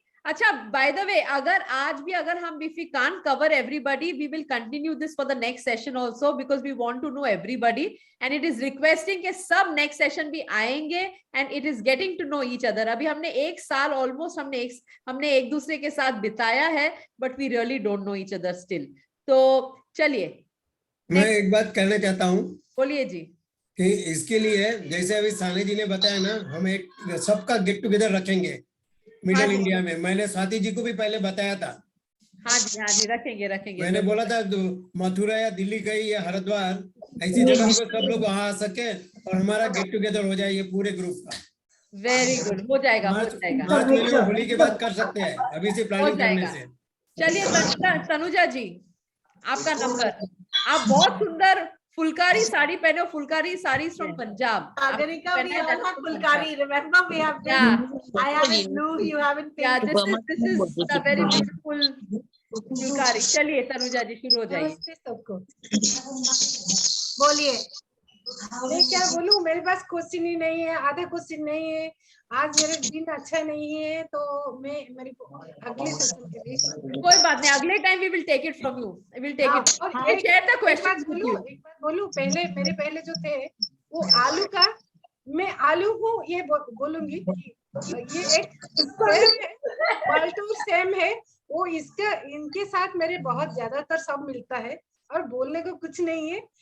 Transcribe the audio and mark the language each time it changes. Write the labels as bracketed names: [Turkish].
[Hindi] अच्छा, [English] by the way, [Hindi] अगर आज भी अगर हम [English] if we can't cover everybody, we will continue this for the next session also because we want to know everybody and it is requesting [Hindi] कि सब [English] next session [Hindi] भी आएंगे [English] and it is getting to know each other. [Hindi] अभी हमने एक साल almost हमने एक दूसरे के साथ बिताया है, [English] but we really don't know each other still. [Hindi] तो चलिए, मैं एक बात कहना चाहता हूँ। बोलिए जी। कि इसके लिए जैसे अभी साने जी ने बताया ना, हम एक सबका गेट टुगेदर रखेंगे मिडिल इंडिया में। मैंने स्वाति जी को भी पहले बताया था। हाँ जी, रखेंगे। मैंने बोला था मथुरा या दिल्ली कहीं या हरिद्वार ऐसी जगह पे सब लोग वहां आ सके और हमारा गेट टुगेदर हो जाए ये पूरे ग्रुप का। वेरी गुड, हो जाएगा। मार्च में होली के बाद कर सकते हैं, अभी से प्लानिंग करने से। चलिए तनुजा जी, आपका नंबर। आप बहुत सुंदर फुलकारी साड़ी पहने हो, Phulkari sari from Punjab. [English] Sagarika, we all have fulkari. Remember, we have this. I have in blue, you have in pink. Yeah, this is a very beautiful phulkari. [Hindi] चलिए तनुजा जी, शुरू हो जाइए। नमस्ते सबको। बोलिए। मैं क्या बोलूं, मेरे पास क्वेश्चन ही नहीं है, आधा क्वेश्चन नहीं है। आज मेरा दिन अच्छा नहीं है तो मैं मेरे को अगले सेशन के लिए। कोई बात नहीं, अगले time [English] we will take it from you. We will take it. Share the questions with you. [Hindi] एक बात बोलूं, पहले जो थे वो आलू का, मैं आलू को ये बोलूंगी कि ये एक पलटू सेम है। वो इनके साथ मेरे बहुत ज्यादातर सब मिलता है और बोलने को कुछ नहीं है।